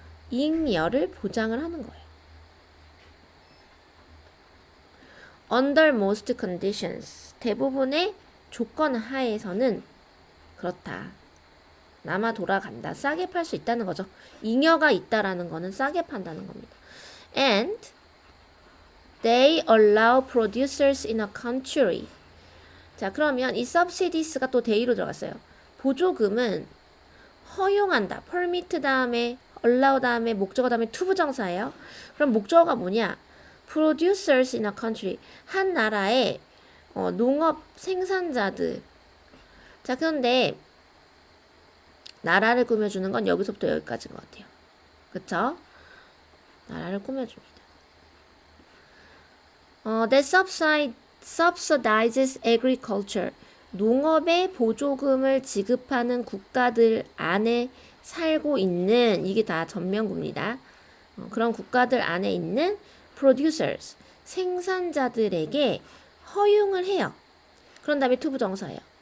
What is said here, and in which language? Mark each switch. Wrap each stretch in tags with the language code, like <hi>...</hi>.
<ko>잉여를 보장을 하는 거예요.</ko> <en>Under most conditions,</en> <ko>대부분의 조건 하에서는 그렇다. 남아 돌아간다. 싸게 팔 수 있다는 거죠. 잉여가 있다라는 거는 싸게 판다는 겁니다.</ko> <en>And they allow producers in a country.</en> <ko>자, 그러면 이 subsidies가 또 they로 들어갔어요. 보조금은 허용한다. permit 다음에 allow 다음에 목적어 다음에 to 부정사예요. 그럼 목적어가 뭐냐?</ko> <en>producers in a country.</en> <ko>한 나라의 농업 생산자들. 자, 그런데 나라를 꾸며주는 건 여기서부터 여기까지인 것 같아요. 그쵸? 나라를 꾸며줍니다.</ko> <en>That subsidizes agriculture.</en> <ko>농업에 보조금을 지급하는 국가들 안에 살고 있는, 이게 다 전면구입니다. 그런 국가들 안에 있는 producers, 생산자들에게 허용을 해요. 그런 다음에 to 부정사예요.</ko>